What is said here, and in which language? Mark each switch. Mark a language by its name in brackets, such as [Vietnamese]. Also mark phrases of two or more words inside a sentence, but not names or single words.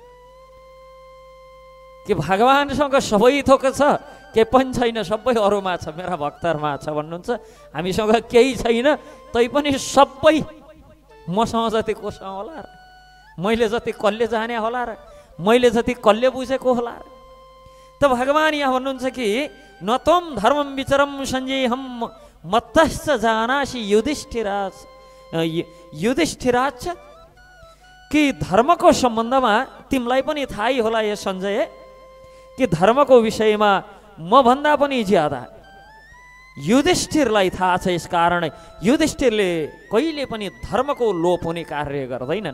[Nepali] कि भगवानसँग सबै थोक छ, के पनि छैन, सबै अरूमा छ, मेरा भक्तहरूमा छ भन्नुहुन्छ। हामीसँग केही छैन तैपनि सबै मसँग जति कोसँग होला र, मैले जति कसले जाने होला र, मैले जति कसले बुझेको होला र। त भगवान यहाँ भन्नुहुन्छ कि [Sanskrit] न त्वं धर्मं विचरम सञ्जेहम मत्तश्च जानासि युधिष्ठिराच्च, [Nepali] कि धर्मको सम्बन्धमा तिमीलाई पनि थाहै होला यो सञ्जय, कि धर्मको विषयमा म भन्दा पनि ज्यादा युधिष्ठिरलाई थाहा छ। यसकारण युधिष्ठिरले कहिले पनि धर्मको लोप हुने कार्य गर्दैनन्।